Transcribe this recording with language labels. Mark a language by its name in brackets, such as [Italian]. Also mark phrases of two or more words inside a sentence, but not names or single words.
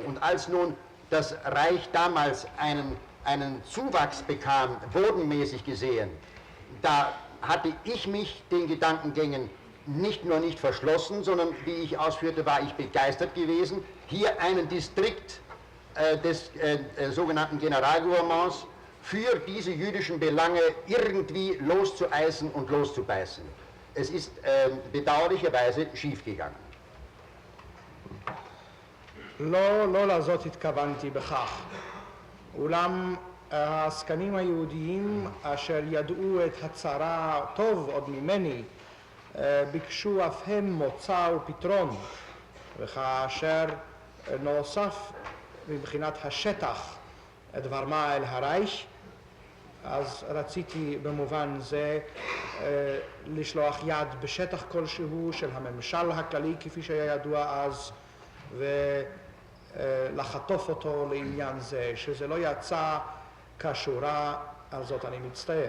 [German] Und als nun das Reich damals einen Zuwachs bekam, bodenmäßig gesehen, da hatte ich mich den Gedankengängen nicht nur nicht verschlossen, sondern, wie ich ausführte, war ich begeistert gewesen, hier einen Distrikt des sogenannten Generalgouvernements für diese jüdischen Belange irgendwie loszueisen und loszubeißen. Es ist bedauerlicherweise schiefgegangen. [Hebrew] לא לזאת התכוונתי בכך. אולם העסקנים היהודיים אשר ידעו את הצרה טוב עוד ממני ביקשו אף הם מוצא ופתרון, וכאשר נוסף מבחינת השטח דבר מה אל הרייך, אז רציתי במובן זה לשלוח יד בשטח כלשהו של הממשל הכללי כפי שהיה ידוע אז, ולחטוף אותו לעניין זה, שזה לא יצא כשורה, על זאת אני מצטער.